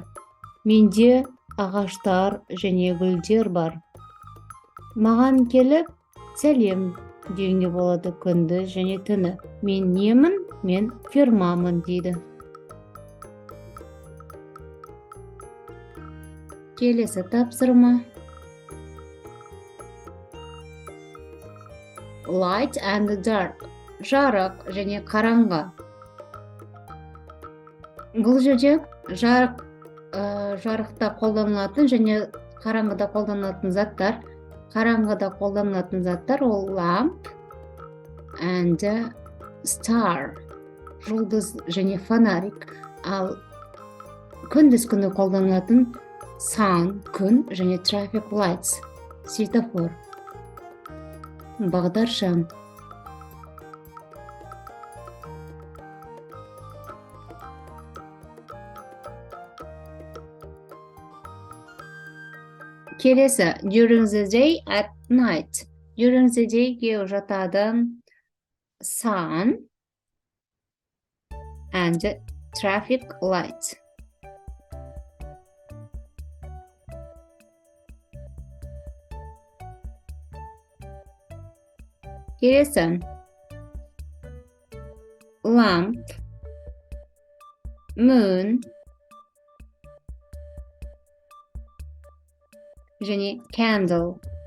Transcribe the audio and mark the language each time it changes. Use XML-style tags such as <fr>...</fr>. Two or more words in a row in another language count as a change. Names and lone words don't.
<kk>Менде ағаштар және гүлдер бар. Маған келіп сәлем деуге болады күнді және түні. Мен немін? Мен фермамын дейді. Келесі тапсырма.</kk> <en>Light and dark.</en> <kk>Жарық және қараңғы. Бұл жерде жарықта қолданылатын және қараңғыда қолданылатын заттар. Қараңғыда қолданылатын заттар ол</kk> <en>lamp and star.</en> <kk>Жұлдыз және фонарик. Ал күндіз күні қолданылатын sun, күн және</kk> <en>traffic lights,</en> <kk>светофор. Бағдаршам. Келесі.</kk> <en>During the day at night. During the day-ге жатады sun and traffic light.</en> <kk>Келесі.</kk> <en>Lamp, moon, және candle.</en>